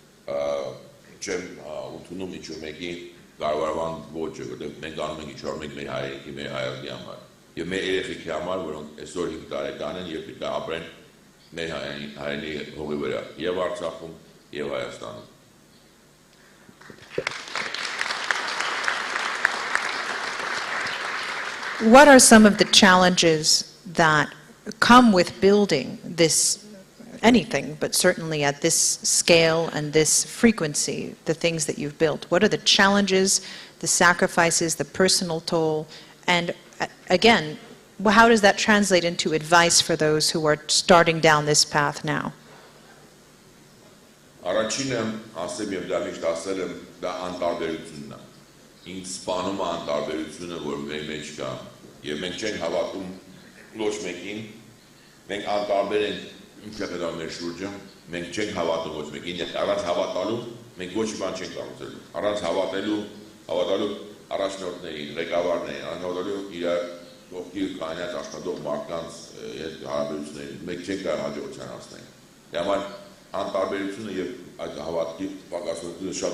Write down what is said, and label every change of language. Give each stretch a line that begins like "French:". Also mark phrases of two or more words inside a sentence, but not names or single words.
Armenian: չեմ ընդունում ինչ-որ մեկի կառավարման ոճը, որտեղ մենք անում ենք ինչ-որ մենք մեր հայրենիքի, մեր հայրենիքի համար եւ մեր երեխեքի համար, որոնք այսօր 5 տարեկան են եւ պետք է ապրեն մեր հայրենի հողի վրա եւ Արցախում եւ Հայաստանում։
English: What are some of the challenges that come with building this anything, but certainly at this scale and this frequency, the things that you've built? What are the challenges, the sacrifices, the personal toll, and again, how does that translate into advice for those who are starting down this path now?
Armenian: Առաջինը ասեմ եւ դա միշտ ասել եմ, դա անտարբերությունն է։ Ինձ սպանում է անտարբերությունը, որ մեր մեջ կա, եւ մենք չենք հավատում ոչ մեկին, մենք անտարբեր ենք ինչ է պետք մեր շուրջը, մենք չենք հավատում ոչ մեկին, առանց հավատալու մենք ոչ մի բան չենք կառուցելու, առանց հավատալու առաջնորդներին, ղեկավարներին, առանց հավատալու իր կողքի կանած աշխատող մարդկանց հետ հարաբերություններին, մենք չենք կարող հաջողության հասնել։ Դե համար անտարբերությունը եւ այդ հավատքի պակասությունը շատ